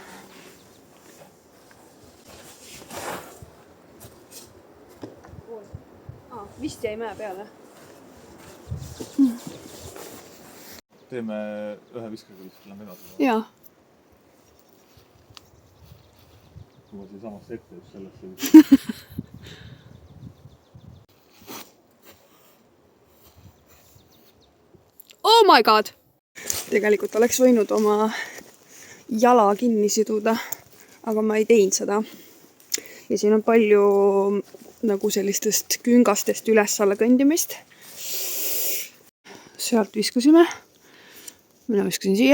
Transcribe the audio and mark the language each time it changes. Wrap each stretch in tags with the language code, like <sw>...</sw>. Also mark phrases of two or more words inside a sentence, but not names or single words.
<et>Vist jäi mäe peale. Teeme ühe viskaga vist, lähme edasi. Jaa. Kui ma siia samasse ette just sellesse.</et> <en>Oh my god!</en> <et>Tegelikult oleks võinud oma jala kinni siduda, aga ma ei teinud seda. Ja siin on palju nagu sellistest küngastest üles-alla kõndimist. Sealt viskusime. Mina viskasin siia.</et>